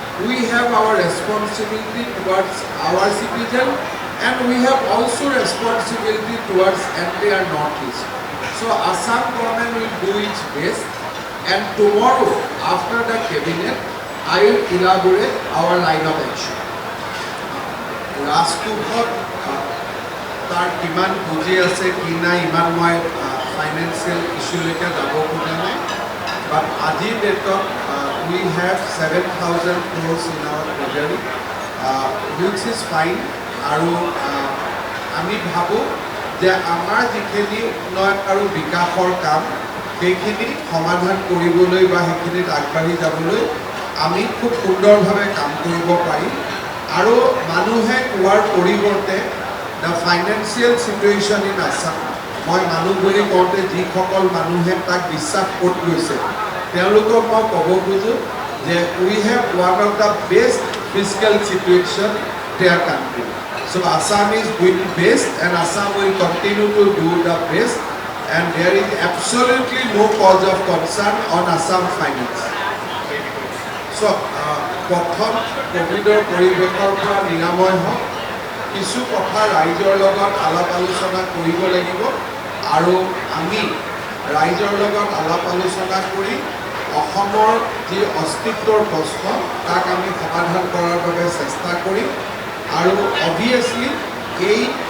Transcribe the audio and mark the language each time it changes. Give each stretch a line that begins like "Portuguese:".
English: We have our responsibility towards our citizens, and we have also responsibility towards entire Northeast. So Assam government will do its best, and tomorrow after the cabinet I'll elaborate our line of action.
Assamese: Raskubhot তাৰ কিমান পুঁজি আছে কি নাই ইমান মই financial ইস্যুলৈকে যাব খোজা নাই বাট আজিৰ ডেটত
English: we have 7,000 crores in our treasury which is fine
Assamese: আৰু আমি ভাবোঁ যে আমাৰ যিখিনি উন্নয়ন আৰু বিকাশৰ কাম সেইখিনি সমাধান কৰিবলৈ বা সেইখিনিত আগবাঢ়ি যাবলৈ আমি খুব সুন্দৰভাৱে কাম কৰিব পাৰিম আৰু মানুহে কোৱাৰ পৰিৱৰ্তে
English: the financial situation in Assam
Assamese: মই মানুহ বুলি কওঁতে যিসকল মানুহে তাক বিশ্বাস কৰি লৈছে তেওঁলোকক মই ক'ব খোজোঁ যে
English: we have one of the best fiscal situation in their country. So Assam is doing best and Assam will continue to do the best and there is absolutely no cause of concern on Assam finance.
Assamese: So প্ৰথম কোভিডৰ পৰিৱেশৰ পৰা নিৰাময় হওক কিছু কথা ৰাইজৰ লগত আলাপ আলোচনা কৰিব লাগিব আৰু আমি ৰাইজৰ লগত আলাপ আলোচনা কৰি অসমৰ যি অস্তিত্বৰ প্ৰশ্ন তাক আমি সমাধান কৰাৰ বাবে চেষ্টা কৰিম আৰু অবভিয়াছলি এই